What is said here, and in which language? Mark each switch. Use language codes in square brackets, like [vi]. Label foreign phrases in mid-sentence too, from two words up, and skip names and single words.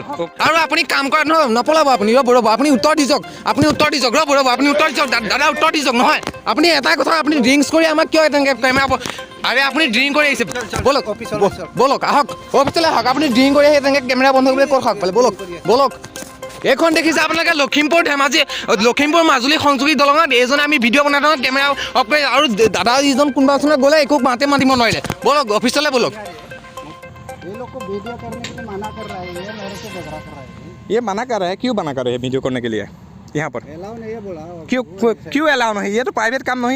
[as] আৰু আপুনি কাম কৰা নহয় নপলাব আপুনি আপুনি উত্তৰ দি যাওক আপুনি উত্তৰ দি যাওক আপুনি উত্তৰ দি যাওক দাদা উত্তৰ দি যাওক নহয় আপুনি এটা কথা আপুনি ড্ৰিংকছ কৰি আমাক কিয় এনেকৈ কেমেৰা আৰে আপুনি ড্ৰিংক কৰি আহিছে ব'লক আহক অফিচলৈ আহক আপুনি ড্ৰিংক কৰি আহি তেনেকৈ কেমেৰা বন্ধ কৰিবলৈ ক'ত সাহস পালে ব'লক এইখন দেখিছে আপোনালোকে লখিমপুৰ ধেমাজি লখিমপুৰ মাজুলী সংযোগী দলঙত এইজনে আমি ভিডিঅ' বনাই থাকোঁ কেমেৰা অফ কৰি আৰু দাদা যিজন কোনোবা ওচৰত গ'লে একো মাতিব নোৱাৰিলে ব'লক অফিচলৈ ব'লক [hi] ये लोग को वीडियो करने से मना कर रहा है ये मेरे से झगड़ा कर रहा है ये मना कर रहा है क्यों मना कर रहे हैं वीडियो करने के लिए यहाँ पर? अलाउ नहीं है बोला क्यों अलाउ नहीं? ये तो प्राइवेट काम नहीं है।